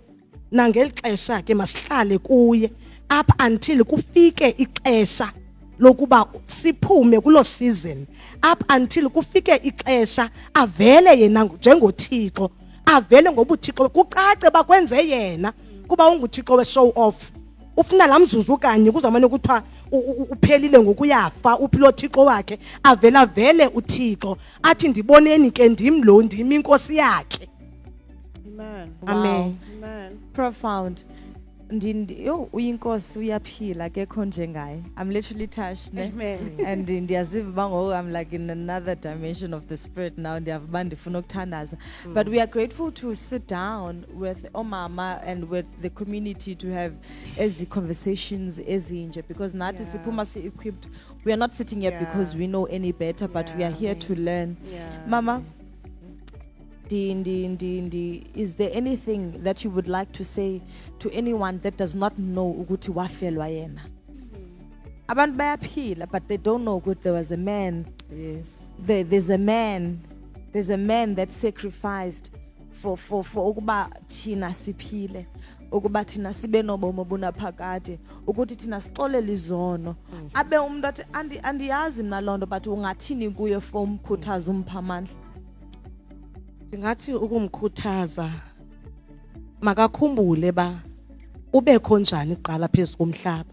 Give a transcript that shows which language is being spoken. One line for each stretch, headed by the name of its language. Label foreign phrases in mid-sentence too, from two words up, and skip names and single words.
Xhosa: Nangeli xesha ke masihlale kuye
English: up until
Xhosa: kufike ixesha lokuba siphume kulo season,
English: up until
Xhosa: kufike ixesha avele yena njengoThixo, avele ngobuThixo kucace bakwenze yena kuba unguThixo
English: we show off.
Xhosa: ufuna laa mzuzu kanye kuzawumane kuthiwa uphelile ngokuyafa uphilo Thixo wakhe vele uThixo athi ndiboneni ke ndim lo ndim inkosi yakhe. Amen. Amen. Amen.
English: Profound.
Xhosa: Yo uyinkosi uyaphila akekho njengaye.
English: I'm literally touched ne. Amen. And
Xhosa: ndiyaziva bango
English: I'm like in another dimension of the spirit now
Xhosa: ndiyavuba ndifuna ukuthandaza.
English: But we are grateful to sit down with Omama and with the community to have
Xhosa: ezi conversations ezinje
English: because nathi Yeah.
Xhosa: siphuma equipped.
English: We are not sitting here because Yeah. we know any better but we are Yeah. here to learn. Yeah. Mama, is there anything that you would like to say to anyone that does not know
Xhosa: ukuthi wafelwa yena? Abantu bayaphila
English: but they don't know ukuthi there was a man. Yes. There's a man that sacrificed for
Xhosa: ukuba thina siphile, ukuba thina sibe nobomi obunaphakade, ukuthi thina sixolele izono. Abe umuntu athi andiyazi mina lonto but ungathini kuye for umkhuthaza umpha amandla. Ndingathi ukumkhuthaza makakhumbule ba ubekho njani kuqala phezulu komhlaba.